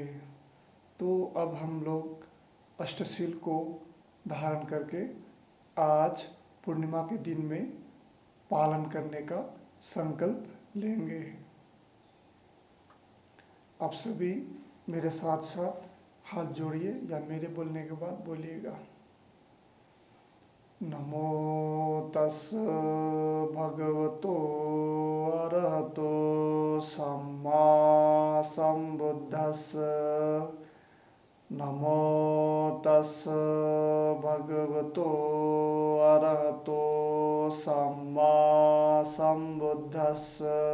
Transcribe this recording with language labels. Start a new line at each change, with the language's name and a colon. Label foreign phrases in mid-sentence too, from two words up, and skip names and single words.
Hindi: तो अब हम लोग अष्टशील को धारण करके आज पूर्णिमा के दिन में पालन करने का संकल्प लेंगे। आप सभी मेरे साथ साथ हाथ जोड़िए या मेरे बोलने के बाद बोलिएगा।
Pali: नमो तस् भगवतो अरहतो सम्मा संबुद्धस्स। नमो तस् भगवतो अरहतो सम्मा संबुद्धस्स।